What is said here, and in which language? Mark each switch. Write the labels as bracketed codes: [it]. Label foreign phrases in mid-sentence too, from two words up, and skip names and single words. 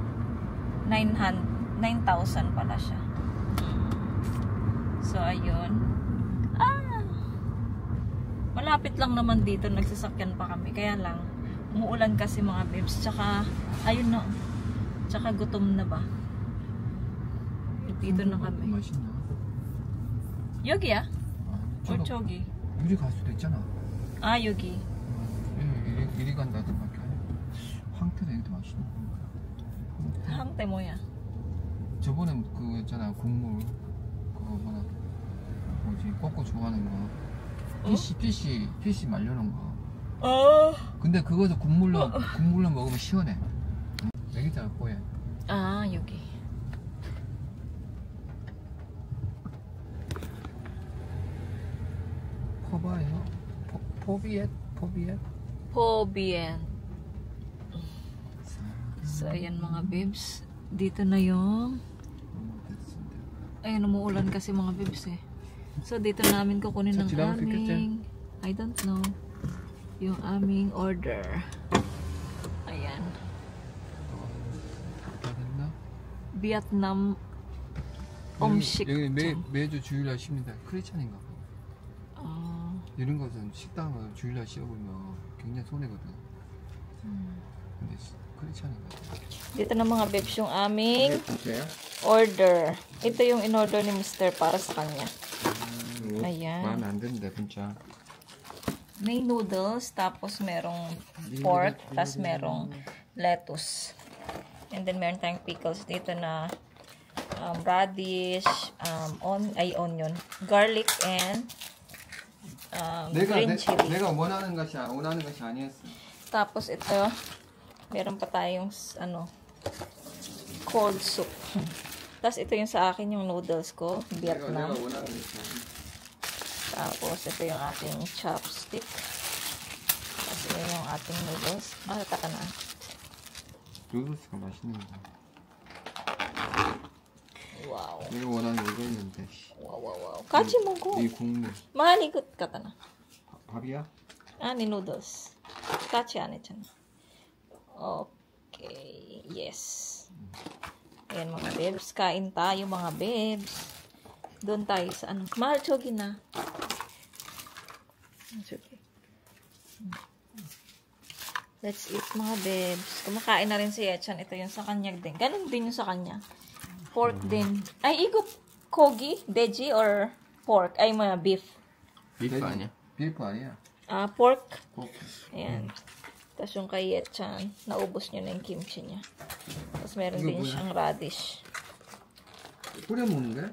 [tl] 9,000 pala siya. So, ayun. Malapit lang naman dito. Nagsasakyan pa kami. Kaya lang, umuulan kasi mga bebs. Tsaka, ayun na. Tsaka gutom na ba? Dito na kami. [ko] 맛있나? 여기야? 저거 or 저기? 유리 갈 수도 있잖아. 아, 여기. 이리 간다든 밖에. 황태도 이렇게 맛있는 거야. 항대 뭐야? 저번에 그거 있잖아 국물 그거 뭐지 꼬꼬 좋아하는 거 피시 말려놓은 거. 근데 그거서 국물로 먹으면 시원해. 여기다가 뽀해. 아, 여기. 포바예요? 포비엣? [tl] Pobien. So, ayan mga babes. Dito na yung... Ayun, umuulan kasi mga babes eh. So, dito namin kukunin ng aming... [en] I don't know. [tl] Yung aming order. Ayan. Vietnam 음식. [ko] 여기 매주 주일날 쉽니다. 크리스찬인가 봐. 이런 것은 식당을 주일날 씌워보면 굉장히 손해거든. 근데 크리스찬인가 봐. [tl] Dito na mga babes yung aming order. Ito yung in-order ni Mr. para sa kanya. Ayan. [ko] 마음에 안 드는데 진짜. [tl] May noodles, tapos merong pork, tapos merong lettuce. [en] And then [tl] meron tayong [en] pickles [tl] dito na [en] radish, onion, garlic, and green chili. [ko] 내가 원하는 것이 아니었어. [tl] Tapos ito, meron pa tayong cold soup. Tapos ito yung sa akin yung noodles ko, Vietnam. [ko] 내가 원하는 것이 아니었어. [tl] Tapos ito yung ating chopstick. Tapos ito yung ating noodles. Taka na. [ko] 누드스가 맛있는 거. [tl] Wow. [ko] 내가 원하는 거 이거였는데. Wow. 같이 먹어. 이 국물. 많이 갖다 놔. 밥이야? 아니, noodles. 같이 안 했잖아. [en] Okay. Yes. [tl] Ayan mga babes. Kain tayo mga babes. Doon tayo sa Mahal, chogi na. Chogi. [en] Let's eat [tl] mga babes. Kumakain na rin si Yechan. Ito yung sa kanya din. Ganun din yung sa kanya. Pork din. Ay, kogi? [en] Veggie or pork? [tl] Ay, mga beef. [ko] 비프 아니야? 비프 아니야. Pork. 포크. [tl] Ayan. Tapos yung kay Yechan, naubos niya na yung kimchi niya. Tapos meron din siyang radish. [ko] 뿌려 먹는 거야?